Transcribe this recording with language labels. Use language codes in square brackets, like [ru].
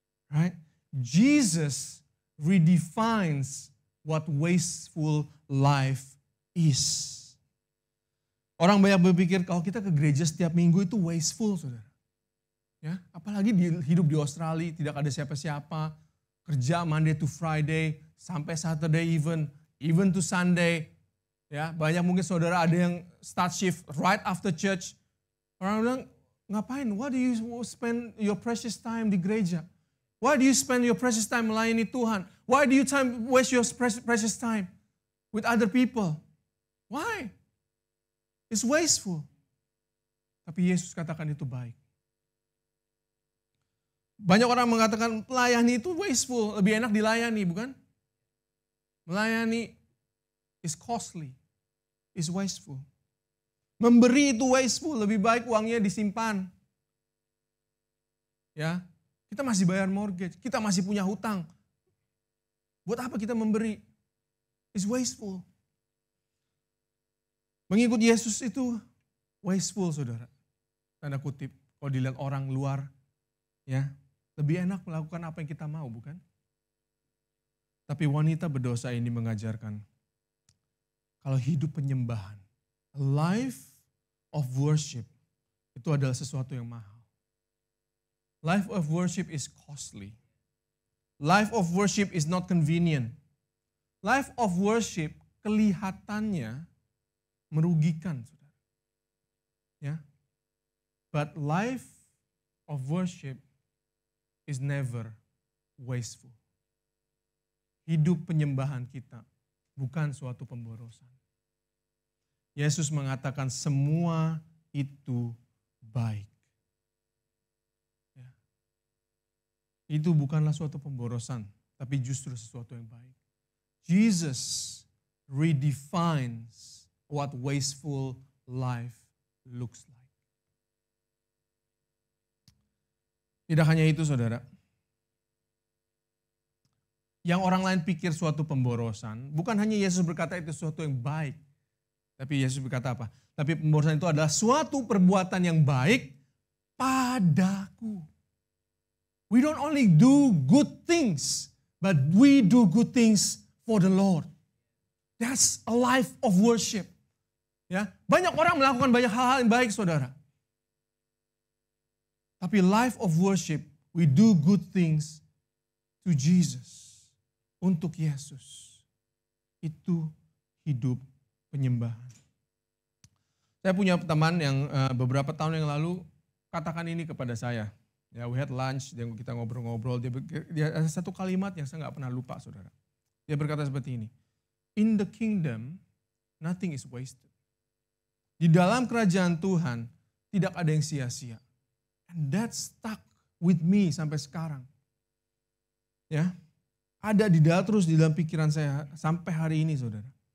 [en] Right? Jesus redefines what wasteful life is. [id] Orang banyak berpikir kalau kita ke gereja setiap minggu itu wasteful, saudara. Ya, apalagi hidup di Australia, tidak ada siapa-siapa. Kerja [en] Monday to Friday, [id] sampai [en] Saturday even to Sunday. [id] Ya, banyak mungkin saudara ada yang [en] start shift right after church. [id] Orang bilang, ngapain? [en] Why do you spend your precious time [id] di gereja? [en] Why do you spend your precious time [id] melayani Tuhan? [en] Why do you waste your precious time with other people? Why? It's wasteful. [id] Tapi Yesus katakan itu baik. Banyak orang mengatakan melayani itu wasteful, lebih enak dilayani, bukan? [en] Melayani is costly, is wasteful. [id] Memberi itu wasteful, lebih baik uangnya disimpan. Ya, kita masih bayar mortgage, kita masih punya hutang. Buat apa kita memberi? [en] It's wasteful. [id] Mengikut Yesus itu wasteful, saudara. Tanda kutip, kalau dilihat orang luar, ya lebih enak melakukan apa yang kita mau, bukan? Tapi wanita berdosa ini mengajarkan, kalau hidup penyembahan, [en] life of worship, [id] itu adalah sesuatu yang mahal. [en] Life of worship is costly. Life of worship is not convenient. Life of worship [id] kelihatannya merugikan, saudara. [en] Ya, but life of worship is never wasteful. [id] Hidup penyembahan kita bukan suatu pemborosan. Yesus mengatakan semua itu baik. Ya. Itu bukanlah suatu pemborosan, tapi justru sesuatu yang baik. [en] Jesus redefines what wasteful life looks like. [id] Tidak hanya itu, saudara. Yang orang lain pikir suatu pemborosan, bukan hanya Yesus berkata itu sesuatu yang baik. Tapi Yesus berkata apa? Tapi pemborosan itu adalah suatu perbuatan yang baik padaku. [en] We don't only do good things, but we do good things for the Lord. That's a life of worship. [id] Ya, banyak orang melakukan banyak hal-hal yang baik, saudara. [en] Tapi life of worship, we do good things to Jesus. [id] Untuk Yesus. Itu hidup penyembahan. Saya punya teman yang beberapa tahun yang lalu katakan ini kepada saya. Ya, [en] we had lunch, [id] kita ngobrol-ngobrol. Dia ada satu kalimat yang saya nggak pernah lupa, saudara. Dia berkata seperti ini. [en] In the kingdom, nothing is wasted. [id] Di dalam kerajaan Tuhan, tidak ada yang sia-sia. [en] And that stuck with me [id] sampai sekarang. Ya, ada terus di dalam pikiran saya sampai hari ini, saudara.